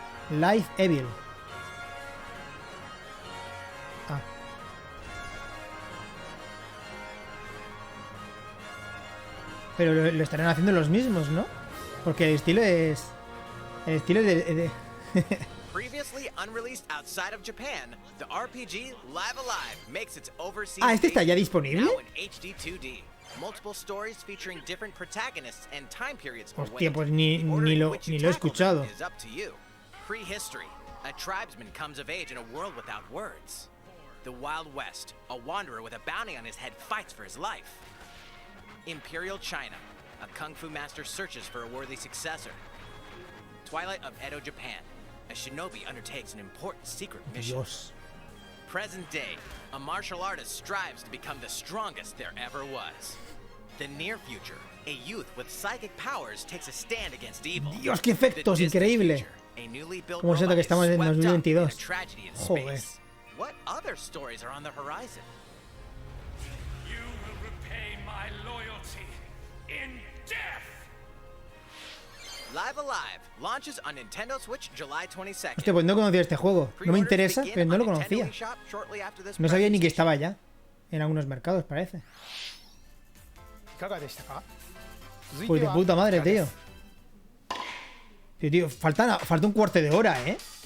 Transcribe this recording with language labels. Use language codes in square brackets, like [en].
[en] Live Evil. Ah. [es] Pero lo estarán haciendo los mismos, ¿no? Porque el estilo es... El estilo de... [en] Previously unreleased outside of Japan, the RPG Live Alive makes its overseas [es] Ah, ¿este está ya disponible? [en] now in HD 2D. Multiple stories featuring different protagonists and time periods. [es] Hostia, pues ni lo he escuchado. [en] Is up to you. Prehistory. A tribesman comes of age in a world without words. The Wild West. A wanderer with a bounty on his head fights for his life. Imperial China. A kung fu master searches for a worthy successor. Twilight of Edo, Japan. A shinobi undertakes an important secret mission. [es] Dios. [en] Present day, a martial artist strives to become the strongest there ever was. The near future, a youth with psychic powers takes a stand against evil. [es] Dios, qué efectos, increíble. Como siento que estamos en 2022. Joder. [en] What other stories are on the horizon? You will repay my loyalty in death. Live Alive launches on Nintendo Switch July 22nd. [es] Hostia, pues no conocía este juego. No me interesa, pero no lo conocía. No sabía ni que estaba ya. En algunos mercados, parece. Pues de puta madre, tío. Tío, falta un cuarto de hora, ¿eh?